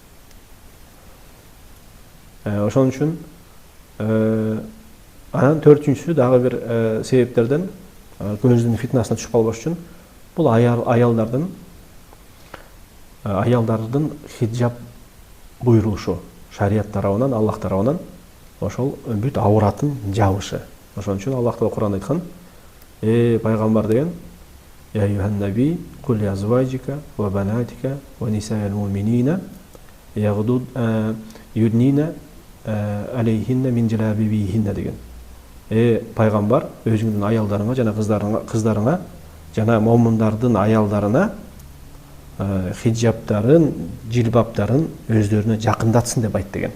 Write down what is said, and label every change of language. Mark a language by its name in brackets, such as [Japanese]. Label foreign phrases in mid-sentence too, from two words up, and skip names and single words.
[Kyrgyz] Ошон үчүн анан төртүнчүсү дагы бир себептерден көздүн фитнасына түшүп калбаш үчүн бул аялдардын хиджаб буйрулушу, шарият тарабынан, Аллах тарабынан ошол бүт ауратын жабышы. Ошон үчүн Аллах Таала Кур'анда айткан: пайгамбар деген: [Arabic] "يا أيها النبي قل لأزواجك وبناتك ونساء المؤمنين يدنين عليهن من جلابيبهن" деген. [Kyrgyz] Пайгамбар, өзүңдүн аялдарыңа жана кыздарыңа жана момундардын аялдарына хиджабтарын, жилбаптарын өздөрүнө жакындатсын деп айт деген.